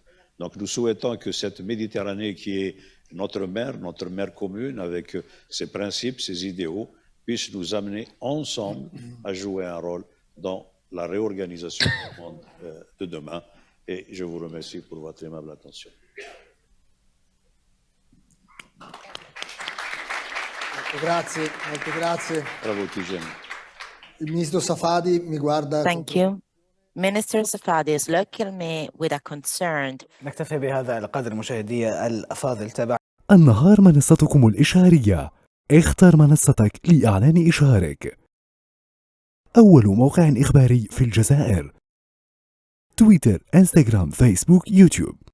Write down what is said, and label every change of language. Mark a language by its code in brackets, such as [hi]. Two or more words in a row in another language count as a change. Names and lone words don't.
[fr] Donc nous souhaitons que cette Méditerranée qui est notre mer commune avec ses principes, ses idéaux, puisse nous amener ensemble à jouer un rôle dans la réorganisation du monde de demain. Et je vous remercie pour votre aimable attention. [it] Grazie, molto grazie. Bravo Tijani. Il ministro Safadi mi guarda. [en] Thank you. Minister Safadi is looking at me with a concern. [ar] نكتفي بهذا القدر مشاهدي الأفاضل. تابع النهار منصتكم الإشعارية. اختر منصتك لإعلان إشعارك. أول موقع إخباري في الجزائر. تويتر، إنستغرام، فيسبوك، يوتيوب.